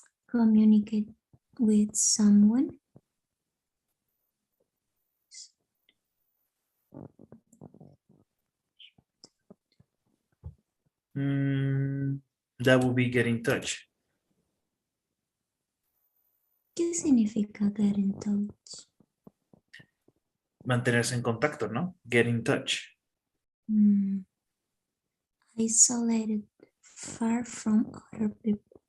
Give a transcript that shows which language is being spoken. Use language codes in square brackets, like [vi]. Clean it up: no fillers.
[en] Communicate with someone. That will be get in touch. [es] ¿Qué significa get in touch? Mantenerse en contacto, ¿no? [en] Get in touch. Isolated, far from other people.